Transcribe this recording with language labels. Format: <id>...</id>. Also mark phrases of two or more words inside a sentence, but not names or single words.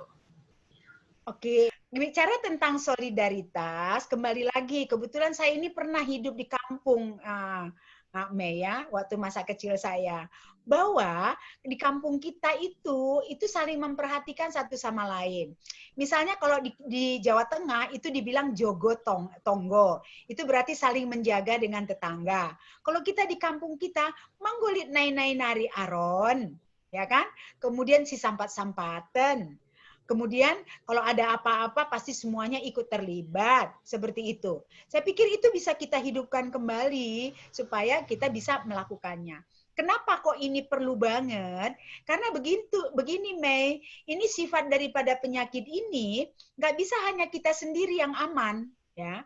<id>Oke, bicara tentang solidaritas, kembali lagi kebetulan saya ini pernah hidup di kampung Mei ya, waktu masa kecil saya, bahwa di kampung kita itu saling memperhatikan satu sama lain. Misalnya kalau di Jawa Tengah itu dibilang</id> <jv>jogo tonggo,</jv> <id>itu berarti saling menjaga dengan tetangga. Kalau kita di kampung kita,</id> <btx>manggolit nai nari aron,</btx> <id>ya kan? Kemudian</id> <btx>si sampat-sampatan.</btx> <id>Kemudian kalau ada apa-apa pasti semuanya ikut terlibat, seperti itu. Saya pikir itu bisa kita hidupkan kembali supaya kita bisa melakukannya. Kenapa kok ini perlu banget? Karena begini Mei, ini sifat daripada penyakit ini nggak bisa hanya kita sendiri yang aman, ya.</id>